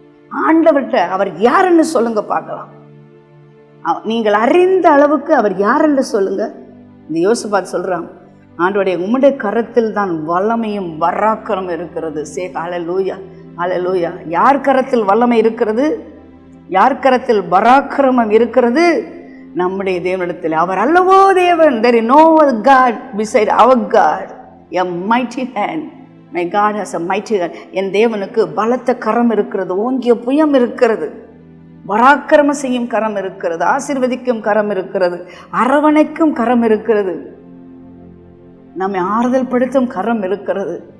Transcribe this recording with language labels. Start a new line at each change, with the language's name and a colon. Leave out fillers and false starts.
Tamil: ஆண்டவர்கிட்ட அவர் யாருன்னு சொல்லுங்க பார்க்கலாம். நீங்கள் அறிந்த அளவுக்கு அவர் யாருன்னு சொல்லுங்க. இந்த யோசிப்பாத் சொல்றான், ஆண்டவருடைய உம்முடைய கரத்தில் தான் வல்லமையும் பராக்கிரம் இருக்கிறது. ஹல்லேலூயா, ஹல்லேலூயா. யார் கரத்தில் வல்லமை இருக்கிறது? யார் கரத்தில் பராக்கிரமம் இருக்கிறது? நம்முடைய தேவனிடத்தில். அவர் அல்லவோ தேவன்.
English: There is no other God beside our God. A mighty hand. My God has a mighty hand.
Tamil: என் தேவனுக்கு பலத்த கரம் இருக்கிறது, ஓங்கிய புயம் இருக்கிறது. பராக்கிரம செய்யும் கரம் இருக்கிறது, ஆசீர்வதிக்கும் கரம் இருக்கிறது, அரவணைக்கும் கரம் இருக்கிறது, நம்மை ஆறுதல் படுத்தும் கரம் இருக்கிறது.